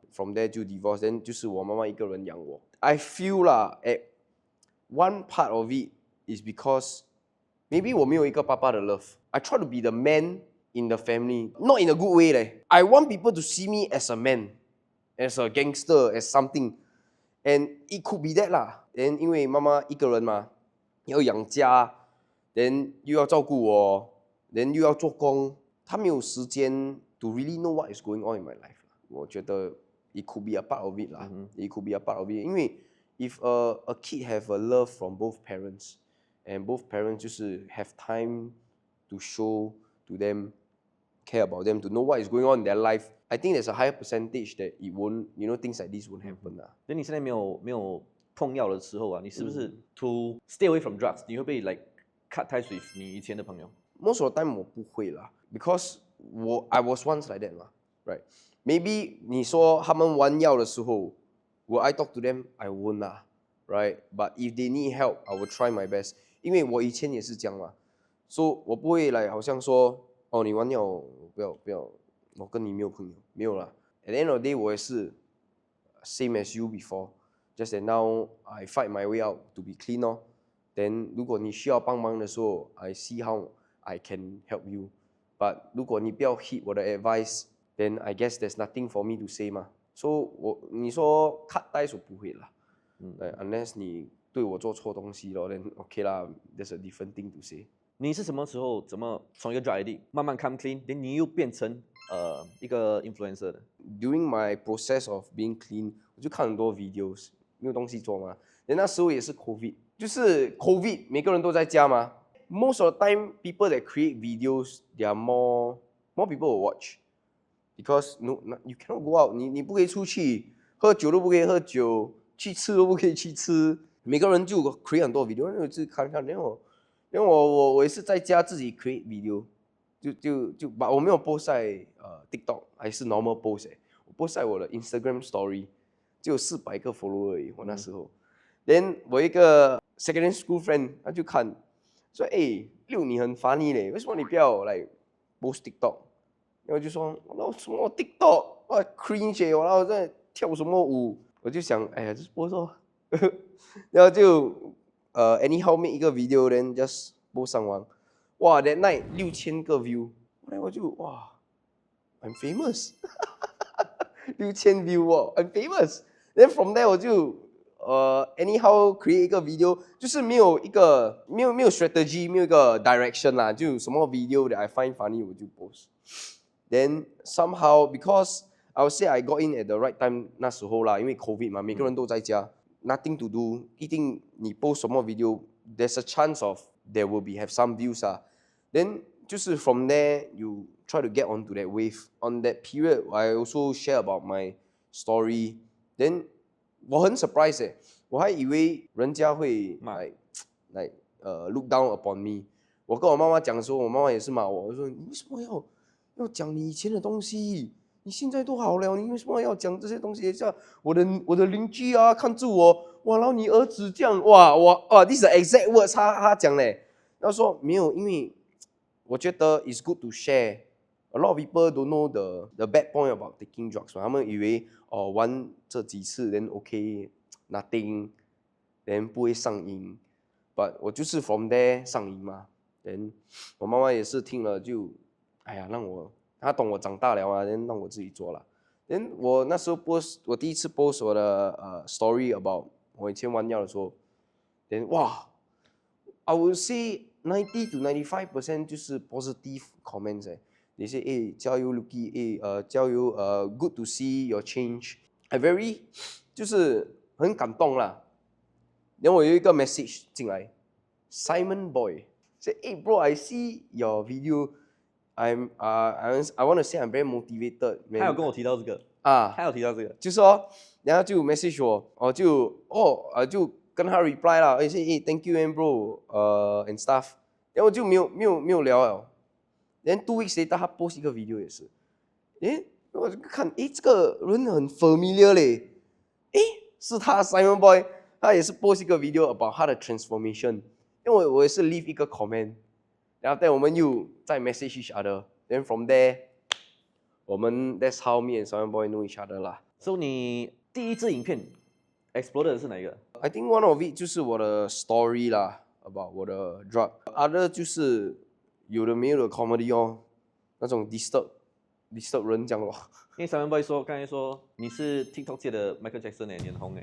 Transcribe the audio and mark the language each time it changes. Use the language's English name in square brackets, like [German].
[English] From there [Chinese] 就 divorce， then 就是我妈妈一个人养我。 [English] I feel 啦，at one part of it is because maybe [Chinese] 我没有一个爸爸的 [English] love。 I try to be the man in the family, not in a good way 嘞。 I want people to see me as a man, as a gangster, as something。And it could be that 啦。 [Chinese] then 因为妈妈一个人嘛，要养家 ，then 又要照顾我 ，then 又要做工，她没有时间 [English] to really know what is going on in my life。 [Chinese] 我觉得 [English] it could be a part of it 啦，it could be a part of it。因为 if a kid have a love from both parents and both parents 就是 have time to show to them, care about them, to know what is going on in their life. I think there's a higher percentage that it won't, things like this won't happen 啦。 [Chinese] 所以你现在没有碰药的时候啊，你是不是 [English] to stay away from drugs？ [Chinese] 你会不会 [English] like cut ties with [Chinese] 你以前的朋友？ [English] Most of the time [Chinese] 我不会啦， [English] because I was once like that 嘛，right? [Chinese] Maybe 你说他们玩药的时候， [English] will I talk to them? I won't 啦，right? But if they need help, I will try my best. [Chinese] 因为我以前也是这样嘛，所以我不会来好像说，哦，你玩药不要，我跟你没有朋友，没有啦。 [English] At the end of the day， [Chinese] 我也是 [English] same as you before, just that now I fight my way out to be clean 哦。 [Chinese] Then 如果你需要帮忙的时候 ， [English] I see how I can help you. But [Chinese] 如果你不要 [English] heed 我的 advice, then I guess there's nothing for me to say 嘛。 So 你说 cut ties [Chinese] 我不会啦， [English] unless [Chinese] 你对我做错东西咯， [English] then OK 啦，there's a different thing to say。 [Chinese] 你是什么时候怎么从一个 [English] drug addict [Chinese] 慢慢 [English] come clean， [Chinese] 你又变成一个 influencer 的？ [English] During my process of being clean， [Chinese] 我就看很多 videos， 没有东西做嘛。那时候也是 COVID， 就是 COVID， 每个人都在家嘛。 [English] Most of the time, people that create videos, there are more people will watch because you cannot go out， [Chinese] 你不可以出去，喝酒都不可以喝酒，去吃都不可以去吃。每个人就 create 很多 video， 我就看，因为我也是在家自己 create video， 就把我没有 post 在TikTok， 还是 [English] normal post， [Chinese] 我 post 在我的 Instagram story， 只有400个 follower 而已，我那时候。 Then 我一个 [English] secondary school friend， [Chinese] 他就看说，六你很 funny 嘞，为什么你不要来 [English] post TikTok？ [Chinese] 然后我就说，那什么 TikTok， 哇 cringe， 然后在跳什么舞？我就想，哎呀，就是 post 哦，然后就 [English] anyhow make [Chinese] 一个 video， [English] then just post [Chinese] 上网。哇 ， [English] that night [Chinese] 6000个 view， 后来我就哇 ， [English] I'm famous， [Chinese] 6000 view 哦 ，I'm famous。 [English] Then from there [Chinese] 我就 [English] anyhow create [Chinese] 一个 video， 就是没有 strategy， 没有一个 direction 啦，就什么 [English] video that I find funny [Chinese] 我就 post。 [English] Then somehow because I would say I got in at the right time 那时候啦，因为 COVID 嘛， [Chinese] 每个人都在家， [English] nothing to do， 一定你 post 什么 video，there's a chance of there will have some views 啊。 Then 就是 from there you try to get onto that wave. On that period, I also share about my story. [Chinese] Then 我很 surprised 我还以为人家会 [English] like look down upon me。 [Chinese] 我跟我妈妈讲的时候，我妈妈也是骂我，我说你为什么要讲你以前的东西？你现在都好了，你为什么要讲这些东西？像我的邻居啊，看住我，哇，然后你儿子这样，哇， [English] this is the exact words [Chinese] 他讲嘞。他说没有，因为我觉得 [English] it's good to share. A lot of people don't know the bad point about taking drugs. [Chinese] 他们以为玩这几次 [English] then okay nothing then [Chinese] 不会上瘾。 But 我就是 [English] from there [Chinese] 上瘾嘛。 then 我妈妈也是听了就，哎呀，她懂我长大了啊，then 让我自己做了。 then 我那时候 我第一次 post 我的story about 我以前玩药的时候 then 哇 [English] I would say 90 to 95% [Chinese] 就是 [English] positive comments They say [Chinese] 加油 Lucky， 加油 [English] good to see your change。 I very [Chinese] 就是很感动啦。然后我有一个 message 进来 ， [English] Simon Boy say bro I see your video I want to say I'm very motivated。 [Chinese] 他有跟我提到这个他有提到这个，就说然后就 message 我，就跟他 reply 啦，说 [English] thank you and bro and stuff。 [Chinese] 然后就没有聊了。 [English] Then 2 weeks later [Chinese] 他 post 一个 video 也是，我就看这个人很 familiar 嘞，是他 Simon Boy， 他也是 post 一个 video about 他的 transformation。因为我也是 leave 一个 comment， 然后我们又再 [English] message each other。 Then from there 我们 that's how me and Simon Boy know each other 啦。 [Chinese] So 你第一支影片 explode 的是哪一个？ [English] I think one of it [Chinese] 就是我的 story 啦 ，about 我的 drug。Other 就是有的没有的 comedy 哦，那种 disturb 人这样咯。因为 Simon Boy 刚才说你是 TikTok 界的 Michael Jackson 你很红